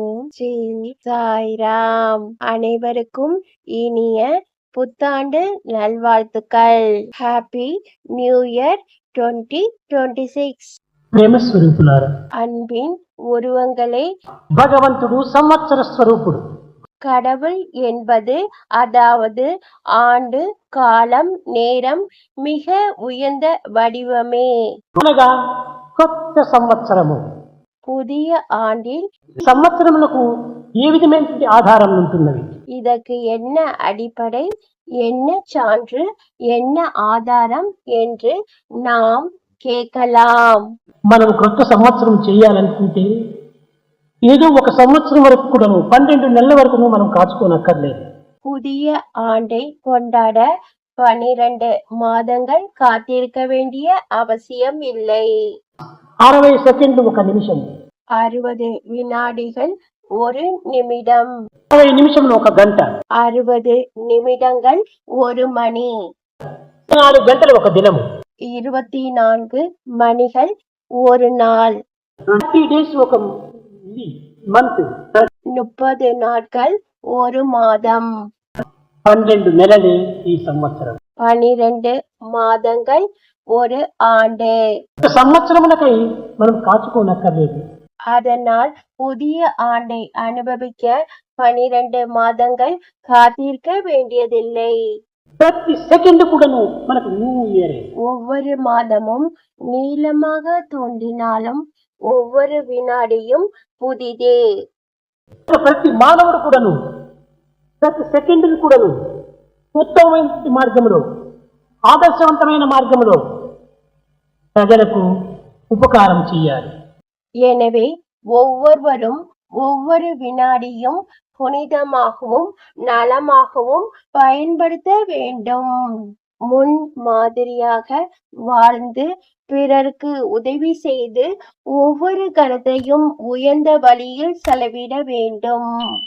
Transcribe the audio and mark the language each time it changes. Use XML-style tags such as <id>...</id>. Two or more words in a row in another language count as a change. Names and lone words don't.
<ta>ஸ்ரீ சாய்ராம். அனைவருக்கும் இனிய புத்தாண்டு நல்வாழ்த்துக்கள்.</ta> <en>Happy New Year 2026.</en> <te>ప్రేమ స్వరూపులారా,</te> <ta>அன்பின் உருவங்களே,</ta> <te>భగవంతుడు సంవత్సర స్వరూపుడు.</te> <ta>கடவுள் என்பது அதாவது ஆண்டு, காலம், நேரம் மிக உயர்ந்த வடிவமே.</ta> <te>అనగా కొత్త సంవత్సరము.</te> <ta>புதிய ஆண்டில்</ta> <te>సంవత్సరములకు ఏ విధమైనటువంటి ఆధారం ఉంటున్నవి?</te> <ta>இதற்கு என்ன அடிப்படை, என்ன சான்று, என்ன ஆதாரம் என்று நாம் கேட்கலாம்.</ta> <te>మనం కొత్త సంవత్సరం చేయాలనుకుంటే ఏదో ఒక సంవత్సరం వరకు కూడాను 12 నెలల వరకు మనం కాచుకోనక్కర్లేదు.</te> <ta>புதிய ஆண்டை கொண்டாட 12 மாதங்கள் காத்திருக்க வேண்டிய அவசியம் இல்லை.</ta> <te>60 సెకండ్లు ఒక నిమిషం,</te> <ta>60 வினாடிகள் ஒரு நிமிடம்,</ta> <te>60 నిమిషంలో ఒక గంట,</te> <ta>60 நிமிடங்கள் ஒரு மணி,</ta> <te>4 గంటలు ఒక దినము,</te> <ta>24 மணிகள் ஒரு நாள்,</ta> <te>30 డేస్ ఒక మంత్,</te> <ta>30 நாட்கள் ஒரு மாதம்,</ta> <te>12 నెలలే ఈ సంవత్సరం.</te> <ta>12 மாதங்கள் ஒரு ஆண்டு.</ta> <te>సంవత్సరములకై మనం కాచుకోనక్కర్లేదు.</te> <ta>அதனால் புதிய ஆண்டை அனுபவிக்க 12 மாதங்கள் காத்திருக்க வேண்டியதில்லை.</ta> <te>ప్రతి సెకండ్ కూడాను మనకు</te> <en>New Year.</en> <ta>ஒவ்வொரு மாதமும் நீளமாக தோன்றினாலும் ஒவ்வொரு வினாடியும் புதிதே.</ta> <te>ప్రతి మానవుడు కూడాను ప్రతి సెకండ్ కూడాను ఉత్తమమైన మార్గంలో, ఆదర్శవంతమైన మార్గంలో ప్రజలకు ఉపకారం చేయాలి.</te> <ta>எனவே ஒவ்வொருவரும் ஒவ்வொரு வினாடியும் புனிதமாகவும் நலமாகவும் பயன்படுத்த வேண்டும். முன் மாதிரியாக வாழ்ந்து பிறருக்கு உதவி செய்து ஒவ்வொரு கணத்தையும் உயர்ந்த வழியில் செலவிட வேண்டும்.</ta>